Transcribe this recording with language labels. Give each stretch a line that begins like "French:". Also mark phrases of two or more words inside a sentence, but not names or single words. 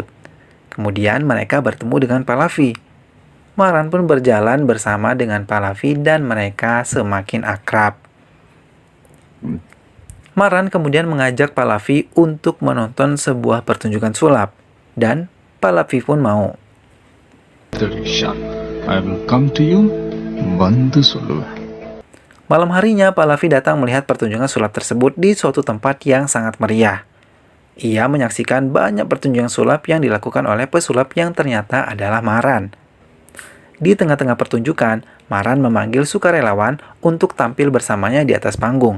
Indonesian: Kemudian mereka bertemu dengan Pallavi. Maran pun berjalan bersama dengan Pallavi dan mereka semakin akrab. Maran kemudian mengajak Pallavi untuk menonton sebuah pertunjukan sulap. Dan Pallavi pun mau.
English: I will come to you
Tamil: வந்து சொல்லுவேன்.
Indonesian: Malam harinya, Pallavi datang melihat pertunjukan sulap tersebut di suatu tempat yang sangat meriah. Ia menyaksikan banyak pertunjukan sulap yang dilakukan oleh pesulap yang ternyata adalah Maran. Di tengah-tengah pertunjukan, Maran memanggil sukarelawan untuk tampil bersamanya di atas panggung.